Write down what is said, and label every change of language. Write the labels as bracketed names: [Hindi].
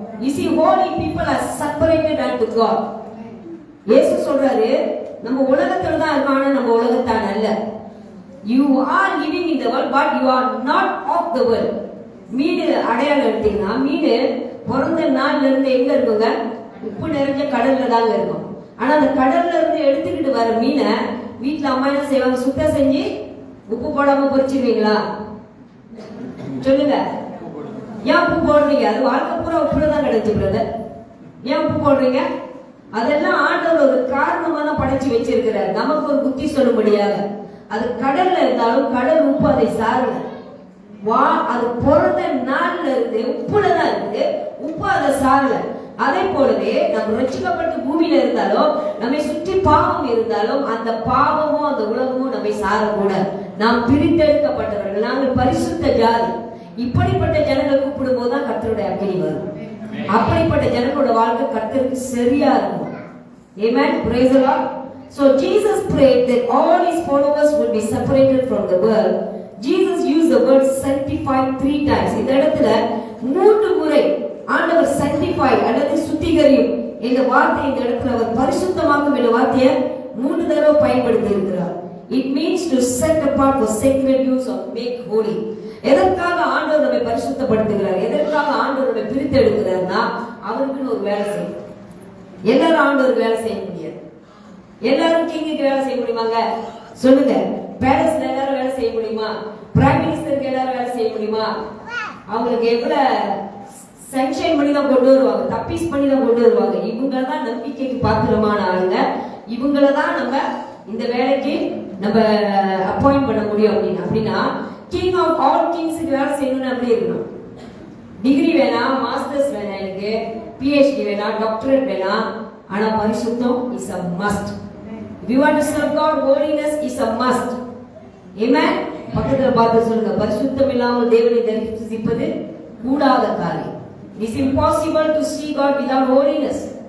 [English] You see, holy people are separated unto God. [Tamil] இயேசு சொல்றாரு, நம்ம உலகத்துல தான் இருக்கோம், ஆனா நம்ம உலகத்தான் அல்ல. [English] You are living in the world, but you are not of the world. [Tamil] மீன் அடையாளம் எடுத்தீங்கன்னா, மீன் பிறந்த நாள்ல இருந்து எங்க இருக்குங்க? உப்பு நிறைஞ்ச கடல்ல தாங்க இருக்கும். ஆனா அந்த கடல்ல இருந்து எடுத்துக்கிட்டு வர மீனை வீட்டுல அம்மா என்ன செய்வாங்க? சுத்தம் செஞ்சு உப்பு போடாம பொரிச்சிருவீங்களா? சொல்லுங்க. ஏன் உப்பு போடுறீங்க? அது வாழ்க்கை பூரா உப்புலதான் கிடைச்சு பிரதர். ஏன் உப்பு போடுறீங்க? அதெல்லாம் ஆண்டவர் ஒரு காரணமா தான் படைச்சு வச்சிருக்கிறார், நமக்கு ஒரு புத்தி சொல்லும்படியாக. அது கடல்ல இருந்தாலும் கடல் உப்பு அதை சாரல. அது பிறந்த நாள்ல இருந்து உப்புல தான் இருக்குது, உப்பு அதை சாரல. அதே போலவே நம்ம ரட்சிக்கப்பட்டு பூமியில இருந்தாலும் நம்மை சுற்றி பாவம் இருந்தாலும் அந்த பாவமும் அந்த உலகமும் நம்மை சாரக்கூடாது. நாம் பிரித்தெடுக்கப்பட்டவர்கள், நாங்கள் பரிசுத்த ஜாதி. இப்படிப்பட்ட ஜனங்கள் கூப்பிடும் போதுதான் கர்த்தருடைய அக்கினி வரும். அப்படிப்பட்ட ஜனங்களோட வாழ்க்கை கர்த்தருக்கு சரியா இருக்கும். [English] Amen. Praise the Lord. So Jesus prayed that all his followers would be separated from the world. Jesus used the word sanctified 3 times. [Tamil] இந்த இடத்துல 3 முறை ஆண்டவர் sanctify அல்லது சுத்திகரியும் என்ற வார்த்தை இந்த இடத்துல அவர் பரிசுத்தமாக்கும் என்ற வார்த்தையை 3 தடவை பயன்படுத்தி இருக்கிறார். [English] It means to set apart for sacred use or make holy. [Tamil] எதற்காக ஆண்டவர் நம்மை பரிசுத்தப்படுத்துகிறார், எதற்காக ஆண்டவர் நம்மை பிரித்து எடுக்கிறார்னா அவருக்குன்னு ஒரு வேலை செய்யும். எல்லாரும் ஆண்டவருக்கு வேலை செய்ய முடியாது. எல்லாரும் கிங்குக்கு வேலை செய்ய முடியுமாங்க? சொல்லுங்க. பேலஸ்ல எல்லாரும் வேலை செய்ய முடியுமா? பிரைம் மினிஸ்டருக்கு எல்லாரும் வேலை செய்ய முடியுமா? அவங்களுக்கு எவ்வளவு சென்ஷன் பண்ணி தான் கொண்டு வருவாங்க, தப்பீஸ் பண்ணி தான் கொண்டு வருவாங்க. இவங்கள தான் நம்பிக்கைக்கு பாத்திரமான ஆளுங்க, இவங்கள தான் நம்ம இந்த வேலைக்கு நம்ம அப்பாயிண்ட் பண்ண முடியும் அப்படின்னா கிங் ஆஃப் ஆல் கிங்ஸுக்கு வேலை செய்யணும்னு அப்படி இருக்கணும். டிகிரி வேணாம், மாஸ்டர்ஸ் வேணாம், எனக்கு பிஹெச்டி வேணாம், டாக்டரேட் வேணாம், ஆனா பரிசுத்தம் [English] Is a must. If you want to serve God, holiness is a must. Amen. [Tamil] பக்கத்துல பார்த்து சொல்லுங்க, பரிசுத்தம் இல்லாமல் தேவனை தரிசிப்பது கூடாத காரியம். [English] It is impossible to see God without holiness.